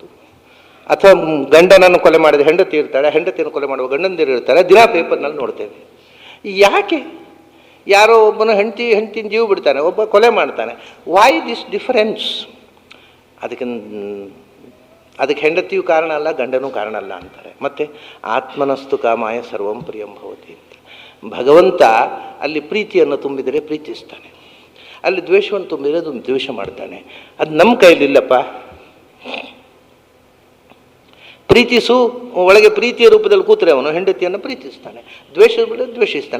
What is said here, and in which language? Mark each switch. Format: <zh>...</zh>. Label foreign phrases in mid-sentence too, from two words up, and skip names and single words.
<kn>ಅಥವಾ ಗಂಡನನ್ನು ಕೊಲೆ ಮಾಡಿದ ಹೆಂಡತಿ ಇರ್ತಾಳೆ, ಹೆಂಡತಿಯನ್ನು ಕೊಲೆ ಮಾಡುವ ಗಂಡಂದಿರು ಇರ್ತಾರೆ. ದಿನ ಪೇಪರ್ನಲ್ಲಿ ನೋಡ್ತೇವೆ. ಯಾಕೆ? ಯಾರೋ ಒಬ್ಬನು ಹೆಂಡತಿನ ಜೀವ ಬಿಡ್ತಾನೆ, ಒಬ್ಬ ಕೊಲೆ ಮಾಡ್ತಾನೆ.</kn> <en>why this difference?</en> <kn>ಅದಕ್ಕೆ ಹೆಂಡತಿಯೂ ಕಾರಣ ಅಲ್ಲ, ಗಂಡನೂ ಕಾರಣ ಅಲ್ಲ ಅಂತಾರೆ.</kn> <sa>ಮತ್ತು ಆತ್ಮನಸ್ತು ಕಾಮಾಯ ಸರ್ವಂ ಪ್ರಿಯಂ ಭವತಿ ಅಂತ.</sa> <kn>ಭಗವಂತ ಅಲ್ಲಿ ಪ್ರೀತಿಯನ್ನು ತುಂಬಿದರೆ ಪ್ರೀತಿಸ್ತಾನೆ, ಅಲ್ಲಿ ದ್ವೇಷವನ್ನು ತುಂಬಿದರೆ ಅದು ದ್ವೇಷ ಮಾಡ್ತಾನೆ. ಅದು ನಮ್ಮ ಕೈಲಿಲ್ಲಪ್ಪ. ಪ್ರೀತಿಸು, ಒಳಗೆ ಪ್ರೀತಿಯ ರೂಪದಲ್ಲಿ ಕೂತರೆ ಅವನು ಹೆಂಡತಿಯನ್ನು ಪ್ರೀತಿಸ್ತಾನೆ, ದ್ವೇಷದ ಮೇಲೆ ದ್ವೇಷಿಸ್ತಾನೆ.</kn>